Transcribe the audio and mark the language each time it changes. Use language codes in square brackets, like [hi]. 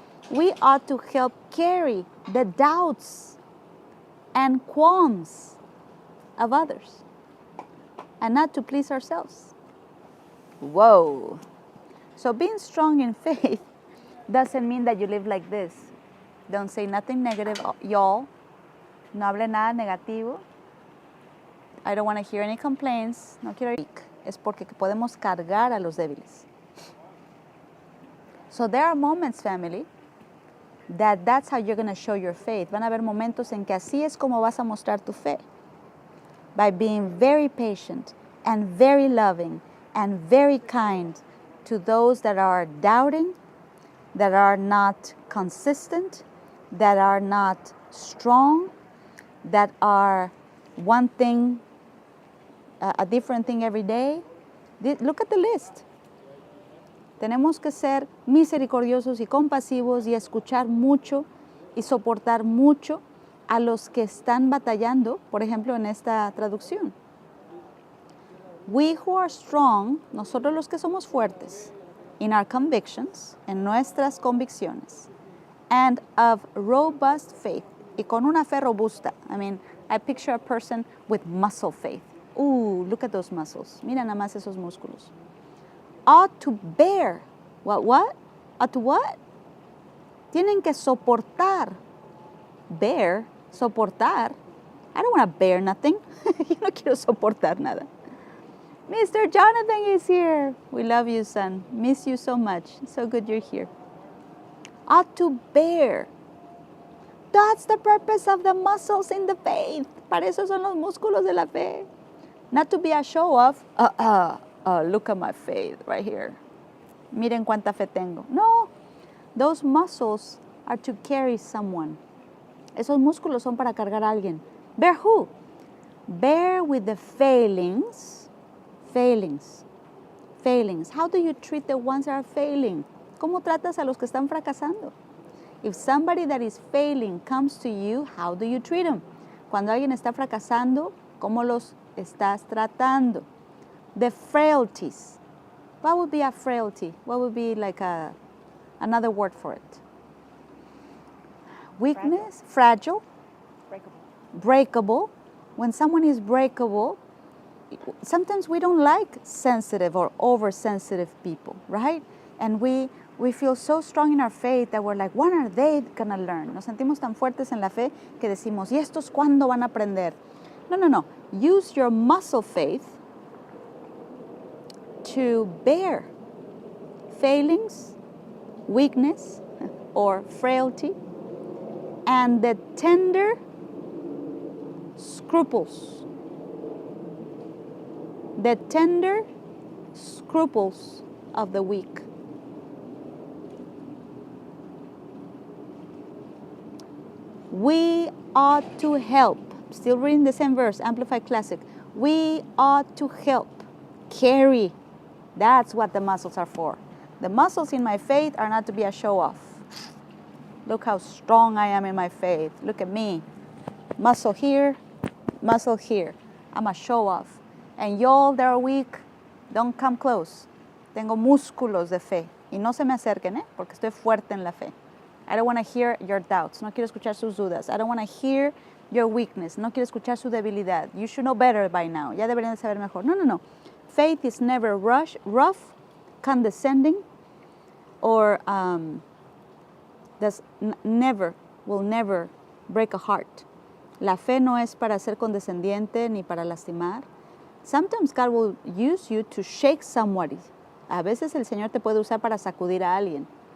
[en] We ought to help carry the doubts and qualms of others, and not to please ourselves. Whoa. So being strong in faith doesn't mean that you live like this. Don't say nothing negative, y'all. [es] No hable nada negativo. [en] I don't want to hear any complaints. [es] No quiero ir. Es porque podemos cargar a los débiles. [en] So there are moments, family, that's how you're going to show your faith. [es] Van a haber momentos en que así es como vas a mostrar tu fe. [en] By being very patient and very loving and very kind to those that are doubting, that are not consistent, that are not strong, that are one thing, a different thing every day. Look at the list. [es] Tenemos que ser misericordiosos y compasivos y escuchar mucho y soportar mucho a los que están batallando, por ejemplo, en esta traducción. [en] We who are strong, [es] nosotros los que somos fuertes, [en] in our convictions, [es] en nuestras convicciones, [en] and of robust faith, [es] y con una fe robusta. [en] I mean, I picture a person with muscle faith. Ooh, look at those muscles. [es] Mira nada más esos músculos. [en] Ought to bear. What? Ought to what? [es] Tienen que soportar. Bear, soportar. [en] I don't want to bear nothing. [es] Yo no quiero soportar nada. [en] Mr. Jonathan is here. We love you, son. Miss you so much. So good you're here. Ought to bear. That's the purpose of the muscles in the faith. [es] Para eso son los músculos de la fe. [en] Not to be a show off. Look at my faith right here. [es] Miren cuánta fe tengo. [en] No, those muscles are to carry someone. [es] Esos músculos son para cargar a alguien. [en] Bear who? Bear with the failings. Failings. Failings. How do you treat the ones that are failing? [es] ¿Cómo tratas a los que están fracasando? [en] If somebody that is failing comes to you, how do you treat them? [es] Cuando alguien está fracasando, ¿cómo los estás tratando. [en] The frailties. What would be a frailty? What would be like another word for it? Weakness, fragile, breakable. When someone is breakable, sometimes we don't like sensitive or oversensitive people, right? And we feel so strong in our faith that we're like, when are they gonna learn? [es] Nos sentimos tan fuertes en la fe que decimos, ¿y estos cuándo van a aprender? [en] No. Use your muscle faith to bear failings, weakness, or frailty, and the tender scruples. The tender scruples of the weak. We ought to help. Still reading the same verse, Amplified Classic. We ought to help carry. That's what the muscles are for. The muscles in my faith are not to be a show off. Look how strong I am in my faith. Look at me. Muscle here, muscle here. I'm a show off. And y'all that are weak, don't come close. [es] Tengo músculos de fe. Y no se me acerquen, porque estoy fuerte en la fe. [en] I don't want to hear your doubts. [es] No quiero escuchar sus dudas. [en] I don't want to hear your weakness. [es] No quiero escuchar su debilidad. [en] You should know better by now. [es] Ya deberían de saber mejor. [en] No. Faith is never rough, condescending, or will never break a heart. [es] La fe no es para ser condescendiente ni para lastimar. [en] Sometimes God will use you to shake somebody. [es] A veces el Señor te puede usar para sacudir a alguien.